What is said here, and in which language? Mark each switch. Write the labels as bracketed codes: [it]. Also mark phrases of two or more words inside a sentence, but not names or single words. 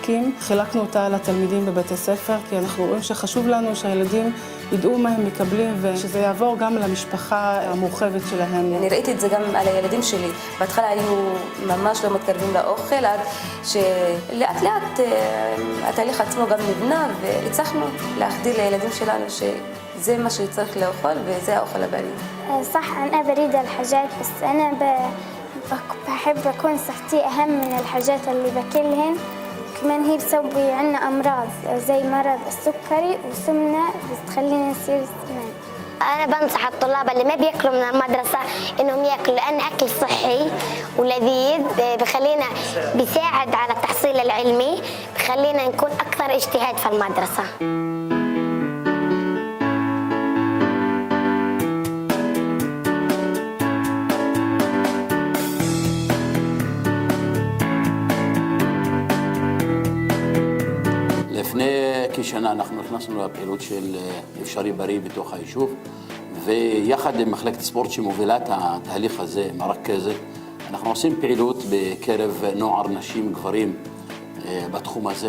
[he] חילקנו אותה לתלמידים בבתי ספר, כי אנחנו רואים שחשוב לנו שהילדים ידעו מה הם מקבלים ושזה יעבור גם למשפחה המורחבת שלהם. אני ראיתי את זה גם על הילדים שלי. בהתחלה היו ממש לא מתקרבים לאוכל, עד שלאט לאט התהליך עצמו גם נבנה, והצלחנו להחדיר לילדים שלנו שזה מה שצריך לאכול וזה האוכל הבריא. [ar] صح أنا بريد الحاجات بس أنا بحب أكون صحتي أهم من الحاجات اللي باكلهن. كمان هي بتسوي عنا أمراض زي مرض السكري وسمنة بتخلينا نصير سمان. أنا بنصح الطلاب اللي ما بياكلوا من المدرسة إنهم ياكلوا لأن أكل صحي ولذيذ بخلينا بيساعد على التحصيل العلمي بخلينا نكون أكثر اجتهاد في المدرسة. [he] לפני כשנה אנחנו נכנסנו לפעילות של אפשרי בריא בתוך היישוב, ויחד עם מחלקת ספורט שמובילה את התהליך הזה, מרכזת, אנחנו עושים פעילות בקרב נוער, נשים, גברים בתחום הזה.